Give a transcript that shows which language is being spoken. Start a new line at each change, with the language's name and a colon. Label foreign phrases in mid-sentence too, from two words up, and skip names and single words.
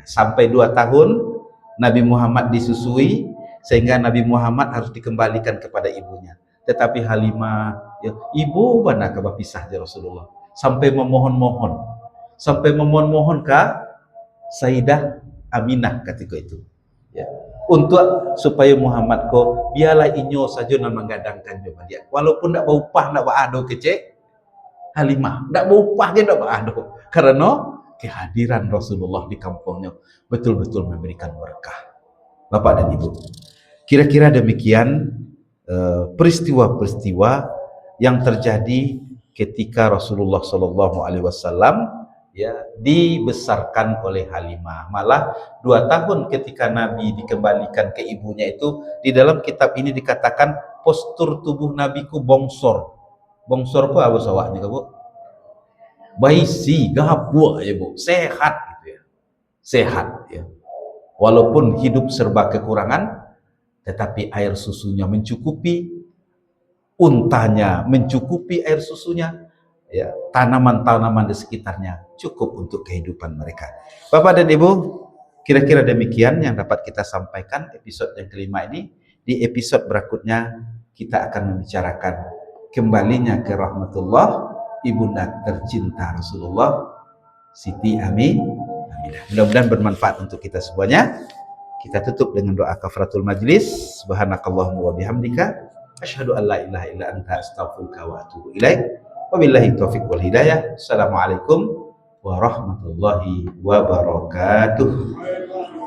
Indonesian: Sampai 2 tahun Nabi Muhammad disusui, sehingga Nabi Muhammad harus dikembalikan kepada ibunya. Tetapi Halimah, ya, ibu mana kabar pisah dari Rasulullah, sampai memohon-mohon ke Sayyidah Aminah ketika itu, ya, untuk supaya Muhammad
Minangkabau: ko biarlah inyo saja nan menggadangkan
Indonesian: juga dia, walaupun tidak berupah,
Minangkabau: tidak berado kecek Halimah,
Indonesian: tidak berupah dia, tidak berado, karena kehadiran Rasulullah di kampungnya betul-betul memberikan berkah. Bapak dan Ibu, kira-kira demikian peristiwa-peristiwa yang terjadi ketika Rasulullah SAW, ya, dibesarkan oleh Halimah. Malah 2 tahun ketika Nabi dikembalikan ke ibunya itu, di dalam kitab ini dikatakan postur tubuh Nabi ku bongsor. Bongsor ku apa sawahnya, Bu?
Minangkabau: Baisi, gabuk
Indonesian: ya, Bu. Sehat gitu ya. Sehat ya. Walaupun hidup serba kekurangan, tetapi air susunya mencukupi, untanya mencukupi air susunya, ya, tanaman-tanaman di sekitarnya cukup untuk kehidupan mereka. Bapak dan Ibu, kira-kira demikian yang dapat kita sampaikan episode yang kelima ini. Di episode berikutnya kita akan membicarakan kembalinya ke rahmatullah ibunda tercinta Rasulullah, Siti Aminah. Mudah-mudahan bermanfaat untuk kita semuanya. Kita tutup dengan doa
Arabic: kafaratul majlis. سبحانك اللهم وبحمدك أشهد أن لا إله إلا أنت أستغفرك وأتوب إليك. وبالله التوفيق والهداية. السلام عليكم ورحمة الله وبركاته.